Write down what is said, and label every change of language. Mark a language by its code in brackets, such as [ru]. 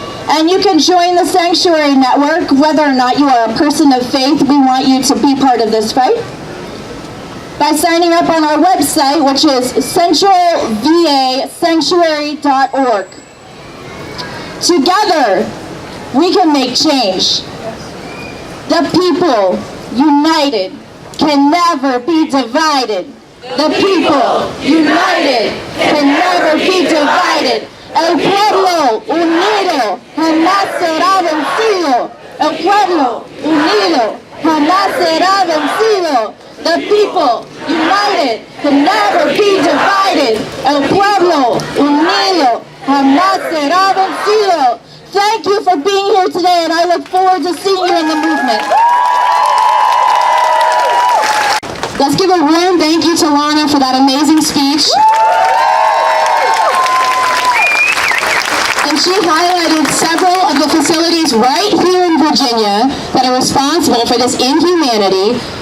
[en] And you can join the Sanctuary Network. Whether or not you are a person of faith, we want you to be part of this fight by signing up on our website, which is centralvasanctuary.org. Together, we can make change. The people, united, can never be divided. The people, united, can never be divided. [es] El pueblo unido jamás será vencido. El pueblo unido jamás será vencido. [en] The people, united, can never be divided. [es] El pueblo unido jamás será vencido. [en] Thank you for being here today, and I look forward to seeing you in the movement. Let's give a warm thank you to Lana for that amazing speech. And she highlighted several of the facilities right here in Virginia that are responsible for this inhumanity.